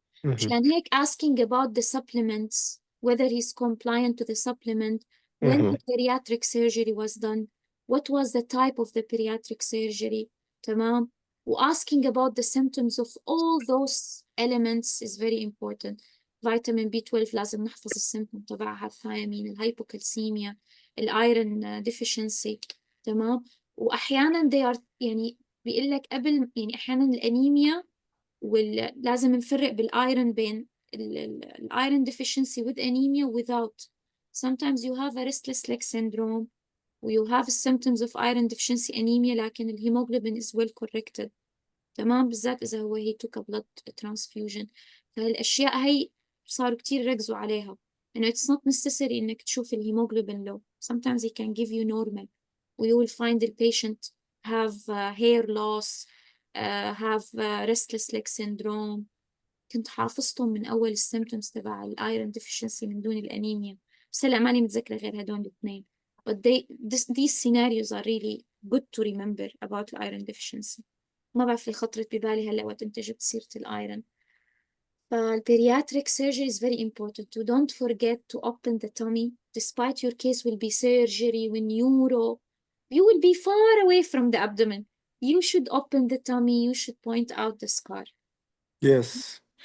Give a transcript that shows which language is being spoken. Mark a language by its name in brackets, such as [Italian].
[Arabic] عشان هيك [English] asking about the supplements, whether he's compliant to the supplement, when the bariatric surgery was done, what was the type of the bariatric surgery. [Arabic] تمام. [English] asking about the symptoms of all those elements is very important. [Arabic] vitamin B12 لازم نحفظ السيمبتوم تبعها، الثيامين، الهايبوكالسيميا، الايرون deficiency. تمام. واحيانا [English] they are [Arabic] يعني بيقول لك قبل يعني احيانا الانيميا لازم نفرق بالايرون بين الايرون [English] deficiency with anemia without. Sometimes you have a restless leg syndrome you have symptoms of iron deficiency anemia [Arabic] لكن الهيموغلوبين [English] is well corrected. [Arabic] تمام. بالذات إذا هو [English] he took a blood transfusion. [Arabic] فهالأشياء هي صاروا كتير ركزوا عليها إنه [English] it's not necessary [Arabic] إنك تشوف الهيموغلوبين low. [English] Sometimes he can give you normal you will find the patient have hair loss have restless leg syndrome. [Arabic] كنت حافظتهم من أول السيمتومز تبع الايرون deficiency من دون الأنيميا. بس هلا ماني متذكرة غير هدول الاثنين. [English] But these scenarios are really good to remember about iron deficiency. [Arabic] ما بعرف اللي خطرت ببالي هلا وقت انت جبت سيرة الايرون. [English] Pediatric surgery is very important. Don't forget to open the tummy. Despite your case will be surgery with neuro, you will be far away from the abdomen. You should open the tummy. You should point out the scar. Yes.